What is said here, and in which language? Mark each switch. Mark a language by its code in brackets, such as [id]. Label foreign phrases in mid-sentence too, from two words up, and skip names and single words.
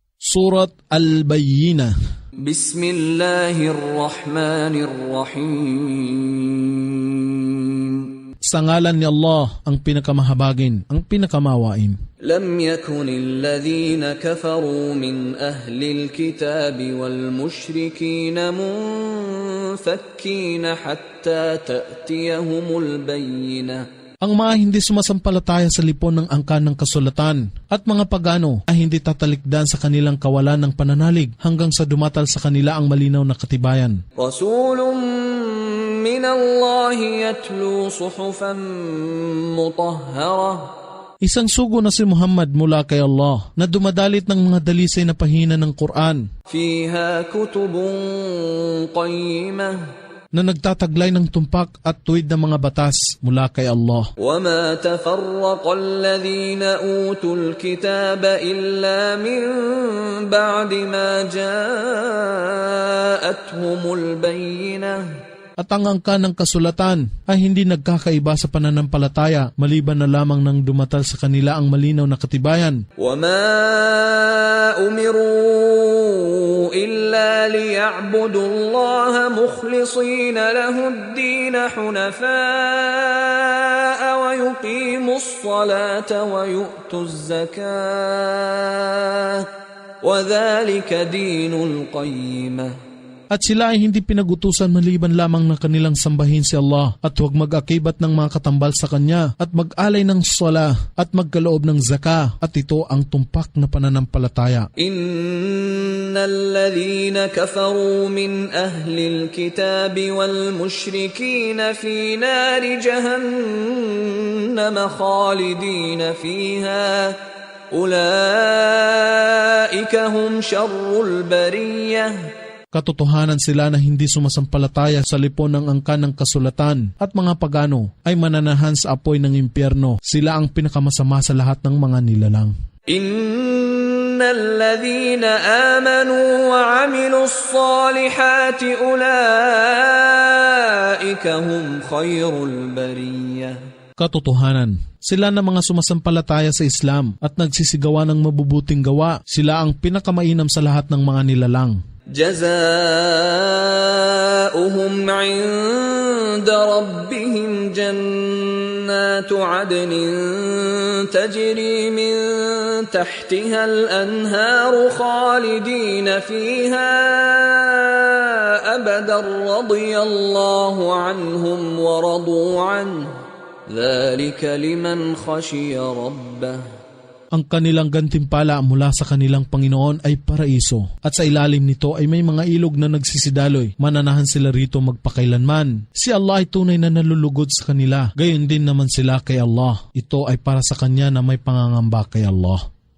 [ar] Surat Al-Bayyinah. Bismillahirrahmanirrahim. [tl] Sa ngalan ni Allah, ang pinakamahabagin, ang pinakamawain. [ar] لم يكن الذين كفروا من أهل الكتاب والمشركين منفكين حتى تأتيهم البينة. [tl] Ang mga hindi sumasampalataya sa lipon ng angkan ng kasulatan at mga pagano ay hindi tatalikdan sa kanilang kawalan ng pananalig hanggang sa dumatal sa kanila ang malinaw na katibayan. [ar] رسول من الله يتلو صحفا مطهرة. [tl] Isang sugo na si Muhammad mula kay Allah na dumadalit ng mga dalisay na pahina ng Quran [ar] فيها كتب قيمة. [tl] na nagtataglay ng tumpak at tuwid na mga batas mula kay Allah. [ar] وما تفرق الذين أوتوا الكتاب إلا من بعد ما جاءتهم البينة. [tl] At ang angkan ng kasulatan ay hindi nagkakaiba sa pananampalataya maliban na lamang nang dumatal sa kanila ang malinaw na katibayan. [ar] وما أمروا إلا ليعبدوا الله مخلصين له الدين حنفاء ويقيموا الصلاة ويؤتوا الزكاة وذلك دين القيمة. [tl] At sila ay hindi pinagutusan maliban lamang na kanilang sambahin si Allah at huwag mag-akibat ng mga katambal sa Kanya at mag-alay ng sala at magkaloob ng zaka at ito ang tumpak na pananampalataya. [ar] إن الذين كفروا من أهل الكتاب والمشركين في نار جهنم خالدين فيها أولئك هم شر البرية. [tl] Katotohanan sila na hindi sumasampalataya sa lipon ng angkan ng kasulatan at mga pagano ay mananahan sa apoy ng impyerno. Sila ang pinakamasama sa lahat ng mga nilalang. [ar] إن الذين آمنوا وعملوا الصالحات أولئك هم خير البرية. [tl] Katotohanan, sila na mga sumasampalataya sa Islam at nagsisigawa ng mabubuting gawa, sila ang pinakamainam sa lahat ng mga nilalang. [ar] جزاؤهم عند ربهم جنات عدن تجري من تحتها الأنهار خالدين فيها أبدا رضي الله عنهم ورضوا عنه ذلك لمن خشي ربه. [tl] Ang kanilang gantimpala mula sa kanilang Panginoon ay paraiso at sa ilalim nito ay may mga ilog na nagsisidaloy. Mananahan sila rito magpakailanman. Si Allah ay tunay na nalulugod sa kanila. Gayon din naman sila kay Allah. Ito ay para sa Kanya na may pangangamba kay Allah.